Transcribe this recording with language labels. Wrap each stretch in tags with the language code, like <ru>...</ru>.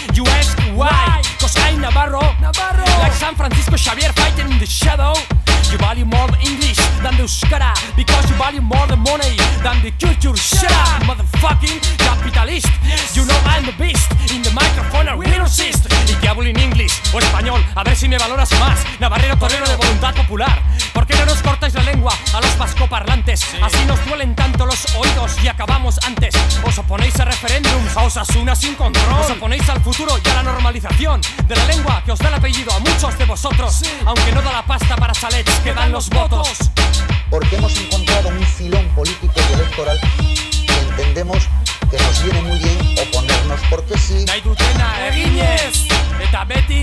<en>You ask why? Cause I'm Navarro. Navarro. Like San Francisco Xavier fighting in the shadow. You value more the English than the euskara. Because you value more the money than the culture. Shut up, motherfucking capitalist. Yes. You know I'm the beast. In the microphone I will resist.</en> <es>Y que hablo en inglés o español. A ver si me valoras más. Navarrero torero de voluntad popular. ¿Por qué no nos cortáis la lengua a los vascoparlantes? Sí. Así nos duelen tanto los oídos y acabamos antes. Os oponéis a referéndums, a Osasuna sin control. Os oponéis al futuro y a la normalización de la lengua que os da el apellido a muchos de vosotros. Sí. Aunque no da la pasta para salets que dan los votos. Porque hemos encontrado un filón político y electoral que entendemos que nos viene muy bien oponernos. Porque sí.</es> <eu>Nahi dutena eginez eta beti.</eu>